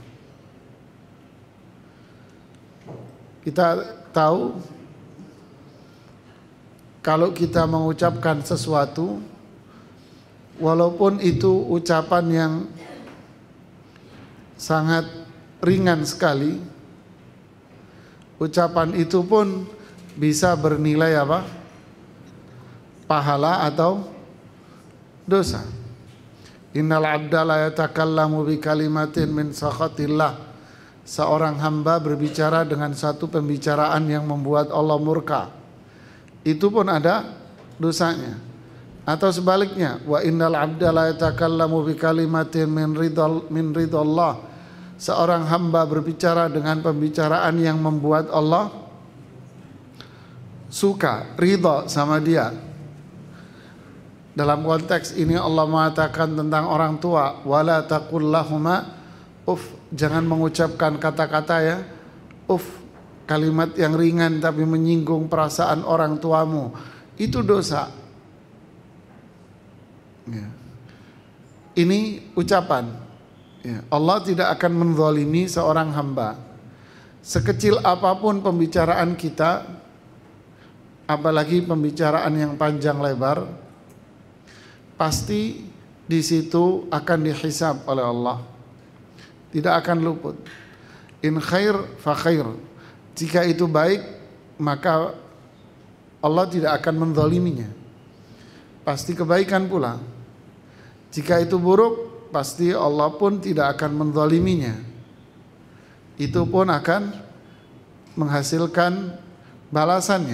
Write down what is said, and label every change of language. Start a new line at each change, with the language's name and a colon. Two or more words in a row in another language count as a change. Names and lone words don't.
Indonesian: Kita tahu kalau kita mengucapkan sesuatu, walaupun itu ucapan yang sangat ringan sekali, ucapan itu pun bisa bernilai apa? Pahala atau dosa.
Arabic: إن العبد ليتكلم بكلمة من سخط الله.
Indonesian: Seorang hamba berbicara dengan satu pembicaraan yang membuat Allah murka. Itu pun ada dosanya. Atau sebaliknya,
Arabic: وإن العبد ليتكلم بكلمة من رضا الله.
Indonesian: Seorang hamba berbicara dengan pembicaraan yang membuat Allah suka, ridha sama dia. Dalam konteks ini Allah mengatakan tentang orang tua,
Arabic: ولا تقل لهما أف,
Indonesian: jangan mengucapkan kata-kata ya uff, kalimat yang ringan tapi menyinggung perasaan orang tuamu, itu dosa. Ya. Ini ucapan. Ya. Allah tidak akan menzalimi seorang hamba. Sekecil apapun pembicaraan kita, apalagi pembicaraan yang panjang lebar, pasti di situ akan dihisab oleh Allah. Tidak akan luput.
Arabic: إن خير فخير.
Indonesian: Jika itu baik, maka Allah tidak akan menzaliminya. Pasti kebaikan pula. Jika itu buruk, pasti Allah pun tidak akan menzaliminya. Itu pun akan menghasilkan balasannya.